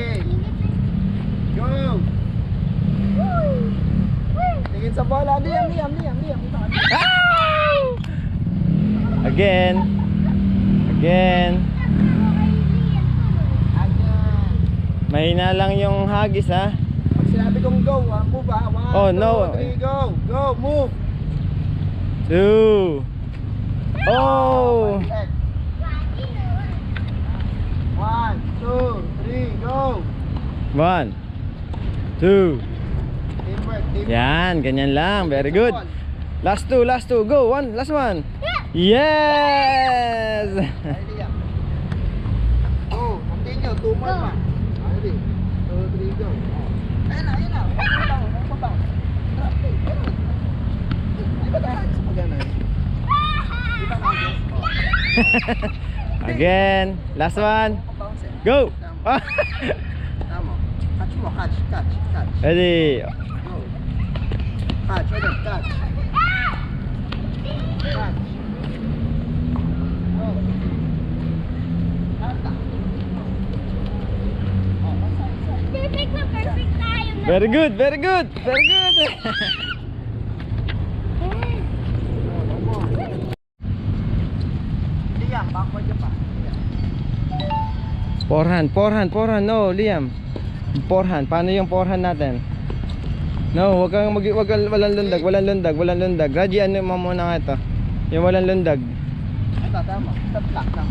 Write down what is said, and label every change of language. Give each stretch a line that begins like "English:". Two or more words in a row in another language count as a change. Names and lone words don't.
Filipino: Go. Tingin sa bola. Liam.
English: Again.
Filipino: Mahina lang yung hagis ha. Pag sinabi kong go, move ha. 1,
English: Oh, no. 2, 3, go. Go, move. 2. Oh. 1, 2, 3, go. 1 2. Teamwork.
Filipino: Yan, ganyan lang.
English: Very good. Last two, go. Last one. Yes. Ready, go. Continue. 2 more pa. Ready. 2, 3, go.
Filipino: Ayun na. Huwag mo bang.
English: Drop it.
Filipino: Ay, ba't ang sa pagana? Di ba na-guess?
English: Again. Last one. Go.
Filipino: Tama. Catch mo. Catch.
English: Ready. Go. Catch. Catch. Go.
Filipino: Ata. Perfect na perfect tayo na.
English: Very good.
Filipino: Liam, backward ka pa.
English: Forehand. No, Liam. Forehand.
Filipino: Paano yung forehand natin? No, walang lundag. Raji, ano mo muna nga ito? Yung walang lundag. Ito, tama. Stop lang.